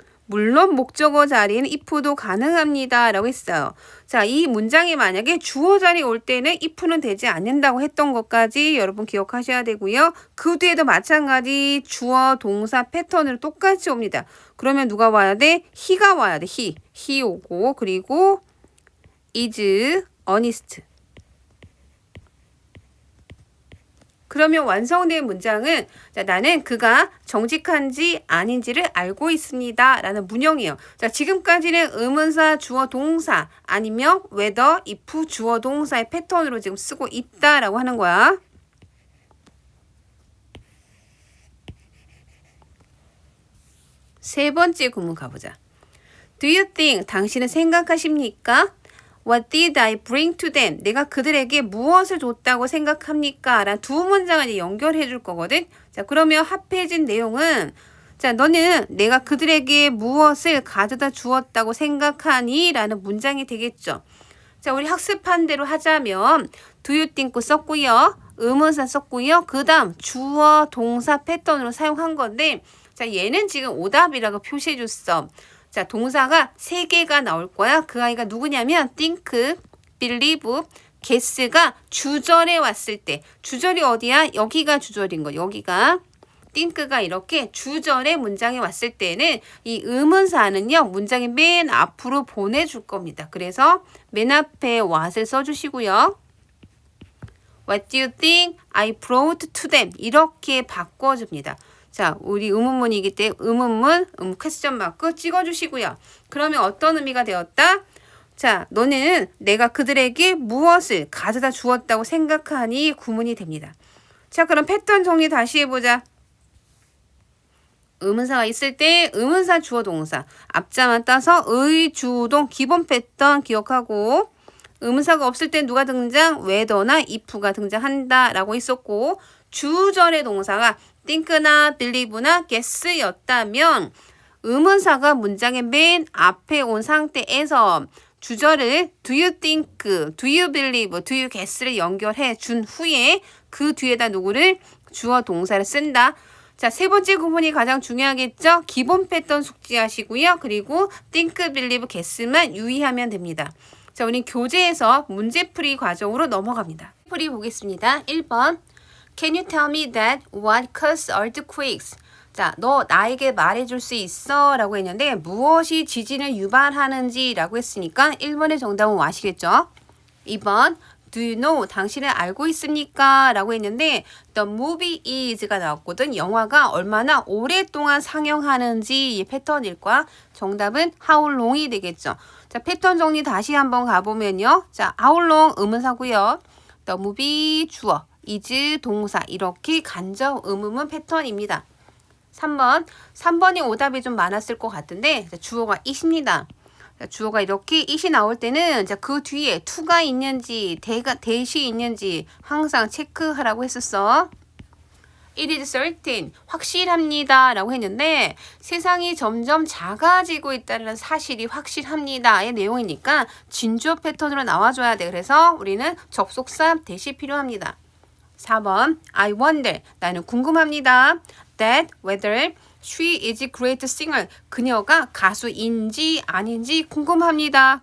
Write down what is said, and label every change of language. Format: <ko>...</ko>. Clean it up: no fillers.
<ko>물론 목적어 자리에는 if도 가능합니다. 라고 했어요. 자, 이 문장이 만약에 주어 자리에 올 때는 if는 되지 않는다고 했던 것까지 여러분 기억하셔야 되고요. 그 뒤에도 마찬가지 주어, 동사 패턴으로 똑같이 옵니다. 그러면 누가 와야 돼? he가 와야 돼. he 오고 그리고 is honest. 그러면 완성된 문장은 자, 나는 그가 정직한지 아닌지를 알고 있습니다. 라는 문형이에요. 자, 지금까지는 의문사, 주어, 동사 아니면 whether, if, 주어, 동사의 패턴으로 지금 쓰고 있다라고 하는 거야. 세 번째 구문 가보자.</ko> <en>Do you think,</en> <ko>당신은 생각하십니까?</ko> <en>What did I bring to them?</en> <ko>내가 그들에게 무엇을 줬다고 생각합니까? 라는 두 문장을 연결해 줄 거거든. 자, 그러면 합해진 내용은 자, 너는 내가 그들에게 무엇을 가져다 주었다고 생각하니? 라는 문장이 되겠죠. 자, 우리 학습한 대로 하자면</ko> <en>do you think</en> <ko>썼고요. 의문사 썼고요. 그 다음 주어 동사 패턴으로 사용한 건데 자 얘는 지금 오답이라고 표시해 줬어. 자 동사가 3개가 나올 거야. 그 아이가 누구냐면 think, believe, guess가 주절에 왔을 때 주절이 어디야? 여기가 주절인 거. 여기가 think가 이렇게 주절의 문장에 왔을 때는 이 의문사는요. 문장의 맨 앞으로 보내줄 겁니다. 그래서 맨 앞에 what을 써주시고요.</ko> <en>What do you think I brought to them?</en> <ko>이렇게 바꿔줍니다. 자, 우리 의문문이기 때문에 의문문, 퀘스천 마크 찍어주시고요. 그러면 어떤 의미가 되었다? 자, 너는 내가 그들에게 무엇을 가져다 주었다고 생각하니 구문이 됩니다. 자, 그럼 패턴 정리 다시 해보자. 의문사가 있을 때 의문사 주어 동사 앞자만 따서 의, 주, 동 기본 패턴 기억하고 의문사가 없을 때 누가 등장? whether나 if가 등장한다 라고 있었고 주절의 동사가 think나 believe나 guess였다면 의문사가 문장의 맨 앞에 온 상태에서 주절을</ko> <en>do you think, do you believe, do you guess</en> <ko>를 연결해 준 후에 그 뒤에다 누구를? 주어 동사를 쓴다. 자, 세 번째 구문이 가장 중요하겠죠? 기본 패턴 숙지하시고요. 그리고 think, believe, guess만 유의하면 됩니다. 자, 우리 교재에서 문제풀이 과정으로 넘어갑니다. 풀이 보겠습니다.</ko> <en>1번 Can you tell me that what causes earthquakes?</en> <ko>자, 너 나에게 말해줄 수 있어? 라고 했는데 무엇이 지진을 유발하는지 라고 했으니까 1번의 정답은 what이겠죠? 2번</ko> <en>Do you know?</en> <ko>당신은 알고 있습니까? 라고 했는데</ko> <en>The movie is</en> <ko>가 나왔거든. 영화가 얼마나 오랫동안 상영하는지 이 패턴일 거야. 정답은 how long이 되겠죠. 자, 패턴 정리 다시 한번 가보면요. 자, how long 의문사고요. The movie 주어, is 동사 이렇게 간접 의문문 패턴입니다. 3번이 오답이 좀 많았을 것 같은데 주어가 it입니다. 주어가 이렇게 it이 나올 때는 그 뒤에 to가 있는지 대시 있는지 항상 체크하라고 했었어.</ko> <en>It is certain,</en> <ko>확실합니다 라고 했는데 세상이 점점 작아지고 있다는 사실이 확실합니다의 내용이니까 진주어 패턴으로 나와줘야 돼. 그래서 우리는 접속사 대시 필요합니다. 4번</ko> <en>I wonder,</en> <ko>나는 궁금합니다.</ko> <en>That whether she is a great singer,</en> <ko>그녀가 가수인지 아닌지 궁금합니다.</ko>